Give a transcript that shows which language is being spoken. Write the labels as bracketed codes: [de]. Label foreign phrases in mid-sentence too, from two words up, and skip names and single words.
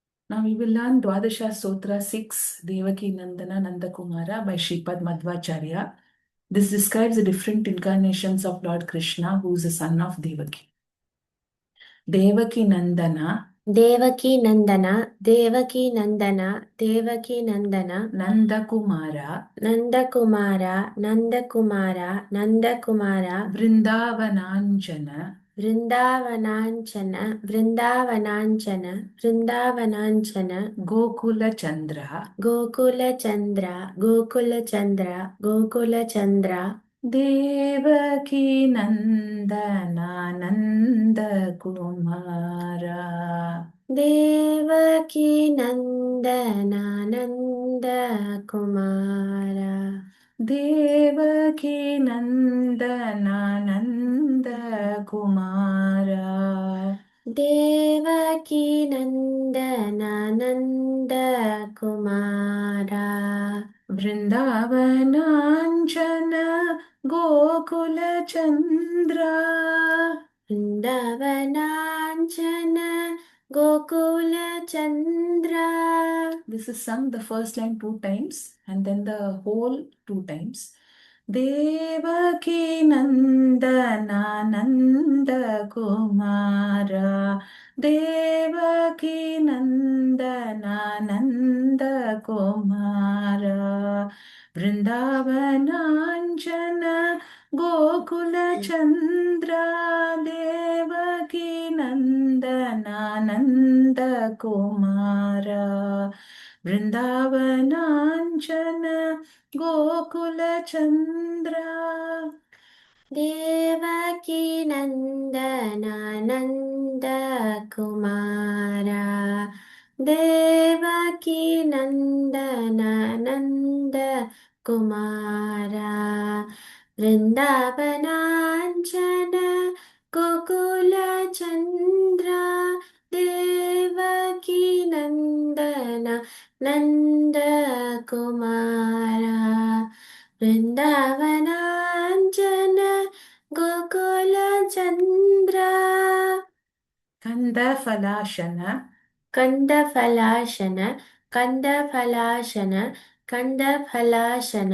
[en] Now we will learn Dwadasha Stotra 6, Devaki Nandana Nandakumara by Shripad Madhvacharya. This describes the different incarnations of Lord Krishna, who is the son of Devaki. Devaki Nandana, [sa] ದೇವಕಿ ನಂದನ ದೇವಕಿ ನಂದನ ದೇವಕಿ ನಂದನ [en] Nandakumara, [sa] ನಂದಕುಮಾರ ನಂದಕುಮಾರ ನಂದಕುಮಾರ [en] Vrindavananjana, [sa] ವೃಂದಾವನಾಂಚನ ವೃಂದಾವನಾಂಚನ ವೃಂದಾವನಾಂಚನ [en] Gokula Chandra, [sa] ಗೋಕುಲಚಂದ್ರ ಗೋಕುಲಚಂದ್ರ ಗೋಕುಲಚಂದ್ರ [en] Devaki Nandana Nandakumara. [sa] ದೇವಕಿ ನಂದನ ನಂದ ಕುಮಾರ ದೇವಕಿ ನಂದನ ನಂದ ಕುಮಾರ ದೇವಕಿ ನಂದನ ನಂದ ಕುಮಾರ ವೃಂದಾವನಾಂಚನ ಗೋಕುಲ ಚಂದ್ರ ವೃಂದಾವನಾಂಚನ ಗೋಕುಲ ಚಂದ್ರ. [en] This is sung the first line 2 times and then the whole 2 times. Devaki Nandana Nanda Kumara Devaki Nandana Nanda Kumara Vrindavananjana Gokula Chandra Devaki Nandana Nanda Kumara Vrindavananjana Gokula Chandra. [sa] ದೇವಕಿ ನಂದನ ನಂದ ಕುಮಾರ ದೇವಕಿ ನಂದನ ನಂದ ಕುಮಾರ ವೃಂದಾವನಾಂಚನ ಗೋಕುಲ ಚಂದ್ರ ದೇವಕಿ ನಂದನ ನಂದ ಕುಮಾರ ವೃಂದಾವನಾಂಚನ ಗೋಕುಲ ಚಂದ್ರ. ಕಂದಫಲಾಶನ ಕಂದಫಲಾಶನ ಕಂದಫಲಾಶನ ಕಂದಫಲಾಶನ